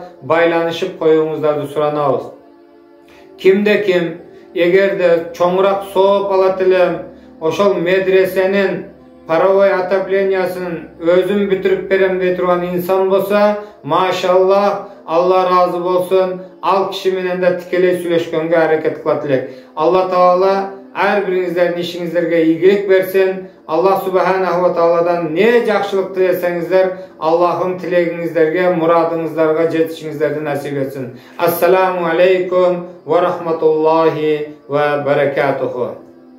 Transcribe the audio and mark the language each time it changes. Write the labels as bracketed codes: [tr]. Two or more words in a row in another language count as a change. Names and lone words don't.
[ky] Байланышып коюңуздарды суранабыз. Кимде ким эгерде чоңураак сооп алат элем, ошол медресенин паровой отоплениясын өзүм бүтүрүп берем дей турган инсан болсо, машаллах, Алла разы болсун, ал киши менен да тикелей сүйлөшкөнгө аракет кылат элек. Алла таала ар бириңиздердин ишиңиздерге ийгилик берсин. [ar] الله سبحانه وتعالى [ky] не жакшылык тилесеңиздер, Аллахым тилегиңиздерге, мурадыңыздарга жетишиңиздерди насип этсин. [ar] السلام عليكم ورحمة الله وبركاته.